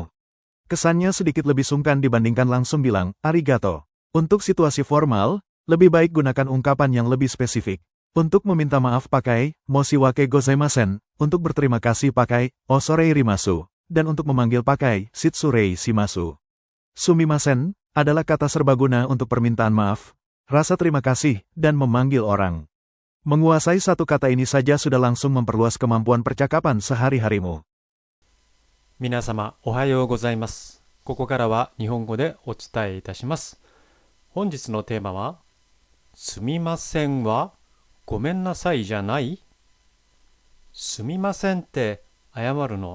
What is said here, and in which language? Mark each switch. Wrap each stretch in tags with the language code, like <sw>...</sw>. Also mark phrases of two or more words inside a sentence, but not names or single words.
<id>Kesannya sedikit lebih sungkan dibandingkan langsung bilang, arigato. Untuk situasi formal, lebih baik gunakan ungkapan yang lebih spesifik. Untuk meminta maaf pakai,</id> <ja>申し訳ございません,</ja> <id>untuk berterima kasih pakai,</id> <ja>恐れ入ります,</ja> <id>dan untuk memanggil pakai,</id> <ja>失礼します.</ja> <id>Sumimasen adalah kata serbaguna untuk permintaan maaf, rasa terima kasih, dan memanggil orang. Menguasai satu kata ini saja sudah langsung memperluas kemampuan percakapan sehari-harimu.</id> <ja>皆様おはようございます。ここからは日本語でお伝えいたします。本日のテーマは、すみませんはごめんなさいじゃない？すみませんって謝るの？</ja>